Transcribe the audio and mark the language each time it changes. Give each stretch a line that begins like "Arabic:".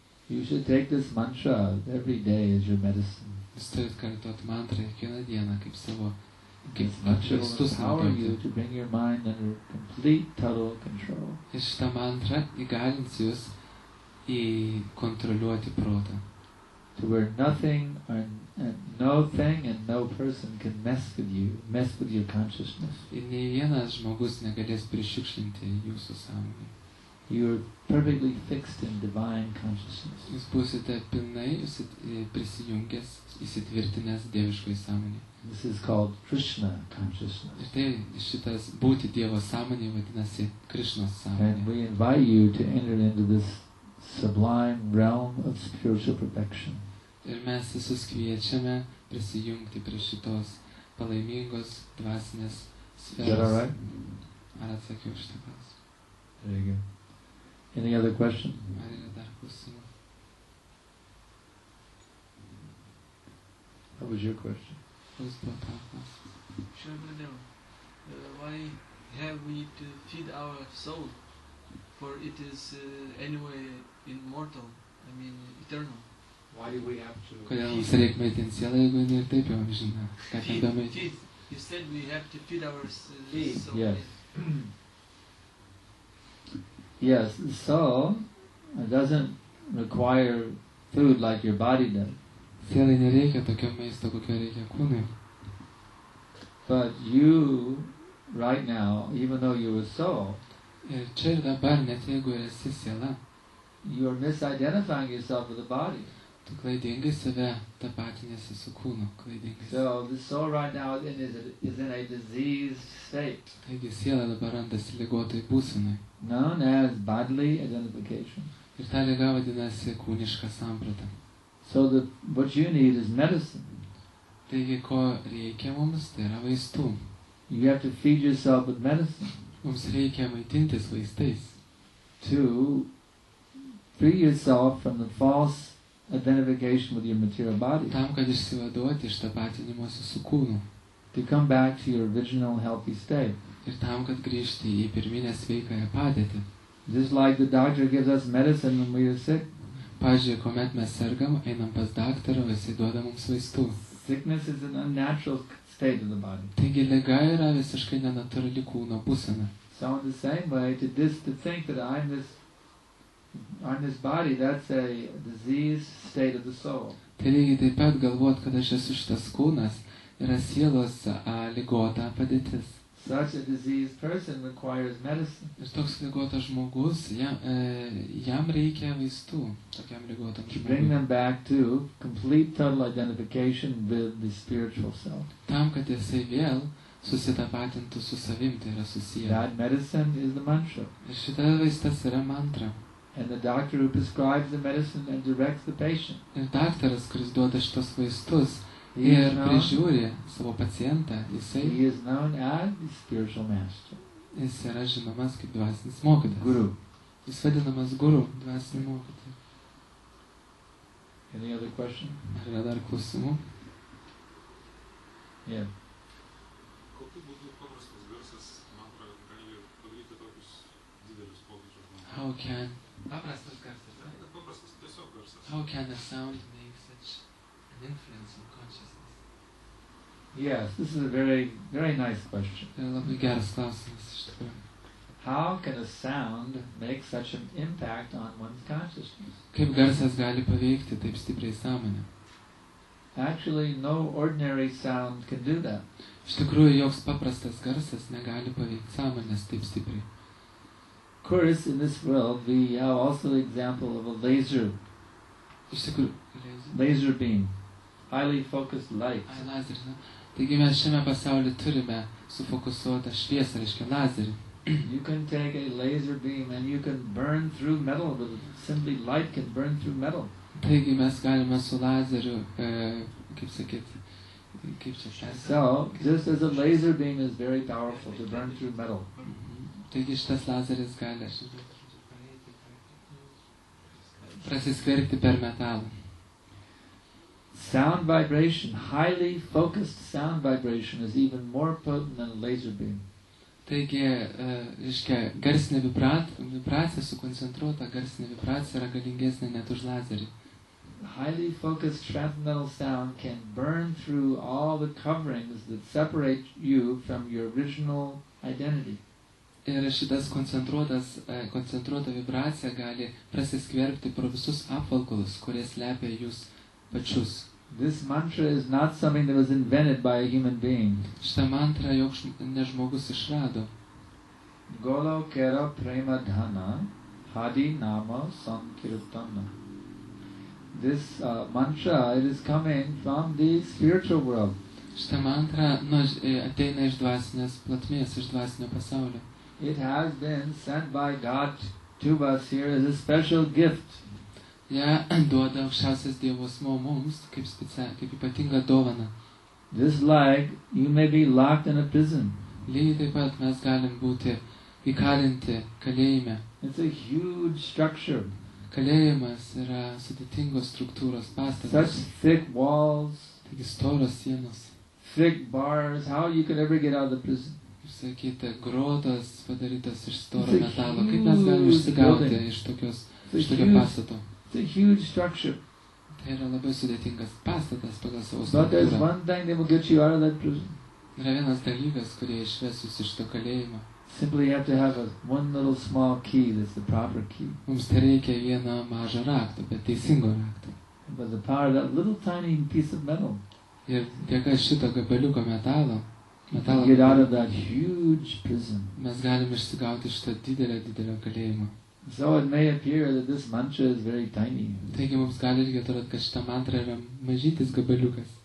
English: you should take this mantra every day as your medicine.
Lithuanian: jūs turit kartuoti mantrą kiekvieną dieną kaip savo
English: This mantra will
Lithuanian: vaistus
English: empower you
Lithuanian: naudoti.
English: to bring your mind under complete, total control.
Lithuanian: Ir šitą mantrą įgalins jūs kontroliuoti protą.
English: To where nothing and no thing and no person can mess with your consciousness.
Lithuanian: Ir nei vienas žmogus negalės prišiukšlinti jūsų sąmonę.
English: You are perfectly fixed in divine consciousness.
Lithuanian: Jūs būsite pilnai prisijungęs, įsitvirtinęs dieviškai sąmonė.
English: This is called Krishna consciousness.
Lithuanian: Ir tai šitas būti Dievo sąmonė vadinasi Krišnos
English: And
Lithuanian: sąmonė.
English: we invite you to enter into this sublime realm of spiritual perfection.
Lithuanian: Ir mes visus kviečiame prisijungti prie šitos palaimingos dvasinės
English: Is that
Lithuanian: sferos.
English: all right?
Lithuanian: Ar atsakiau šitą klausimą?
English: There you go. Any other question?
Lithuanian: Ar yra dar klausimų?
English: What was your question?
Lithuanian: Koks buvo tavo klausimas?
English: Shravanam, why have we to feed our soul? For it is anyway immortal, I mean eternal. Why do we have to
Lithuanian: Kodėl mums reikia maitinti sielą, jeigu jinai ir taip jau amžina? Ką ten be maitinti?
English: Feed. You said we have to feed our Feed, soul. yes. Yes, the soul doesn't require food like your body does.
Lithuanian: Sielai nereikia tokio maisto, kokio reikia kūnui.
English: But you, right now, even though you're a soul,
Lithuanian: Ir čia ir dabar, net jeigu esi siela,
English: you're misidentifying yourself with the body.
Lithuanian: tu klaidingai save tapatinėsi su kūnu, klaidingai.
English: So the soul right now is in a diseased state,
Lithuanian: Taigi siela dabar randasi ligotoj būsenai.
English: known as bodily identification.
Lithuanian: Ir ta liga vadinasi kūniška samprata.
English: So what you need is medicine.
Lithuanian: Taigi, ko reikia mums, tai yra vaistų.
English: You have to feed yourself with medicine
Lithuanian: Mums reikia maitintis vaistais,
English: to free yourself from the false identification with your material body,
Lithuanian: tam, kad išsivaduoti iš tapatinimosi su kūnu.
English: to come back to your original healthy state.
Lithuanian: Ir tam, kad grįžti į pirminę sveikąją padėtį.
English: Just like the doctor gives us medicine when we are sick,
Lithuanian: Pavyzdžiui, kuomet mes sergam, einam pas daktarą, jisai duoda mums vaistų.
English: sickness is an unnatural state of the body.
Lithuanian: Taigi liga yra visiškai nenatūrali kūno būsena.
English: So in the same way, to think that I'm this body, that's a diseased state of the soul.
Lithuanian: Tai lygiai taip pat galvot, kad aš esu šitas kūnas, yra sielos ligota padėtis.
English: Such a diseased person requires medicine.
Lithuanian: Ir toks ligotas žmogus, jam reikia vaistų, tokiam ligotam
English: To bring
Lithuanian: žmogui.
English: them back to complete total identification with the spiritual self.
Lithuanian: Tam, kad jisai vėl susitapatintų su savim, tai yra susiję.
English: That medicine is the mantra.
Lithuanian: Ir šita vaistas yra mantra.
English: And the doctor who prescribes the medicine and directs the patient,
Lithuanian: Ir daktaras, kuris duoda šitos vaistus
English: he
Lithuanian: ir
English: is known,
Lithuanian: prižiūri savo pacientą,
English: he is known as the spiritual master,
Lithuanian: jis yra žinomas kaip dvasinis mokytojas.
English: guru.
Lithuanian: Jis vadinamas guru, dvasiniu mokytoju.
English: Any other question?
Lithuanian: Ar yra dar klausimų?
English: Yeah.
Lithuanian: Kokiu būdu paprastas garsas mantra gali padaryti tokius didelius pokyčius žmonėms?
English: How can
Lithuanian: paprastas garsas, Paprastas tiesiog garsas.
English: how can a sound make such an influence on consciousness? Yes, this is a very, very nice question.
Lithuanian: Tai labai geras klausimas iš tikrųjų.
English: How can a sound make such an impact on one's consciousness?
Lithuanian: Kaip garsas gali paveikti taip stipriai sąmonę?
English: Actually, no ordinary sound can do that.
Lithuanian: Iš tikrųjų, joks paprastas garsas negali paveikti sąmonės taip stipriai.
English: Of course, in this world, we have also the example of a laser
Lithuanian: Iš tikrųjų,
English: beam, highly focused light.
Lithuanian: lazeris, ne? Taigi mes šiame pasaulyje turime sufokusuotą šviesą, reiškia lazerį.
English: You can take a laser beam and you can burn through metal with it. Simply light can burn through metal.
Lithuanian: Taigi mes galime su lazeriu, kaip sakyti, kaip čia šviesa.
English: So, just as a laser beam is very powerful to burn through metal,
Lithuanian: Taigi šitas lazeris gali prasiskverbti per metalą.
English: sound vibration, highly focused sound vibration is even more potent than a laser beam.
Lithuanian: Taigi, reiškia, garsinė vibracija, sukoncentruota garsinė vibracija yra galingesnė net už lazerį.
English: Highly focused transcendental sound can burn through all the coverings that separate you from your original identity.
Lithuanian: Ir šitas koncentruota vibracija gali prasiskverbti pro visus apvalkalus, kurie slepia jūs pačius.
English: This mantra is not something that was invented by a human being.
Lithuanian: Šitą mantrą joks ne žmogus išrado.
Bangla: Golo kera prema dhana hadi nama sankirtana.
English: This mantra, it is coming from the spiritual world.
Lithuanian: Šitą mantrą ateina iš dvasinės platmės, iš dvasinio pasaulio.
English: It has been sent by God to us here as a special gift.
Lithuanian: Ja duoda aukščiausias Dievo asmuo mums kaip ypatinga dovana.
English: Just like you may be locked in a prison.
Lithuanian: Lygiai taip pat mes galim būti įkalinti kalėjime.
English: It's a huge structure.
Lithuanian: Kalėjimas yra sudėtingos struktūros
English: Such
Lithuanian: pastatas.
English: thick walls,
Lithuanian: Tai Taigi storos sienos.
English: thick bars. How you could ever get out of the prison?
Lithuanian: Sakyta, grotas padarytas iš storo
English: It's a
Lithuanian: metalo. Kaip mes galime
English: huge
Lithuanian: išsigauti
English: building.
Lithuanian: iš
English: It's
Lithuanian: tokio pastato?
English: it's a huge structure.
Lithuanian: Tai yra labai sudėtingas pastatas pagal savo
English: But there's
Lithuanian: struktūrą.
English: one thing that will get you out of that prison.
Lithuanian: Yra vienas dalykas, kurie išves jūs iš to kalėjimo.
English: Simply you have to have one little small key that's the proper key.
Lithuanian: Mums tai reikia vieną mažą raktą, bet teisingo rakto.
English: But the power of that little tiny piece of metal,
Lithuanian: Ir dėka šito gabaliuko metalo
English: you can get out of that huge prison.
Lithuanian: mes galime išsigauti iš to didelio kalėjimo.
English: So it may appear that this mantra is very tiny.
Lithuanian: Taigi mums gali irgi atrodyti, kad šita mantra yra mažytis gabaliukas.